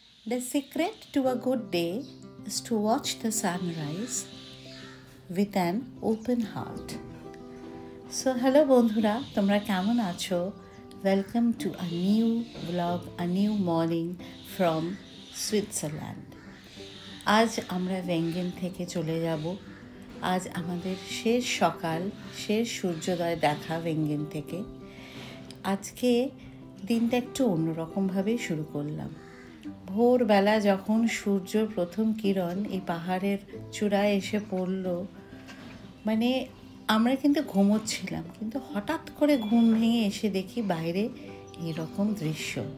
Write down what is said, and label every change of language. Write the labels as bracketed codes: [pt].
[en] The secret to a good day is to watch the sunrise with an open heart. So hello [bn] বন্ধুরা, তোমরা কেমন আছো? [en] Welcome to a new vlog, a new morning from Switzerland. [bn] আজ আমরা ভেঙ্গেন থেকে চলে যাব। আজ আমাদের শেষ সকাল, শেষ সূর্যোদয় দেখা ভেঙ্গেন থেকে। আজকে দিনটা একটু অন্যরকমভাবে শুরু করলাম। ভোরবেলা যখন সূর্যর প্রথম কিরণ এই পাহাড়ের চূড়ায় এসে পড়ল, মানে আমরা কিন্তু ঘুমোচ্ছিলাম, কিন্তু হঠাৎ করে ঘুম ভেঙে এসে দেখি বাইরে এরকম দৃশ্য।